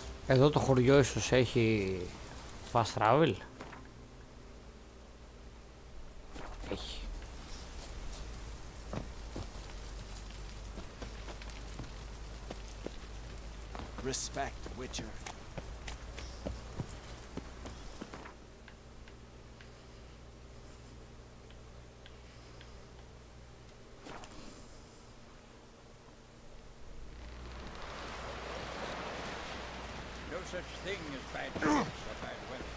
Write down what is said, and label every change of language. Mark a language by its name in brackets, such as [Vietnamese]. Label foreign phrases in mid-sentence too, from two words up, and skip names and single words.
[Greek] Εδώ το χωριό ίσως έχει [English] fast travel. [Greek] Έχει. [English] Respect, Witcher. No such thing as bad ships or bad weather.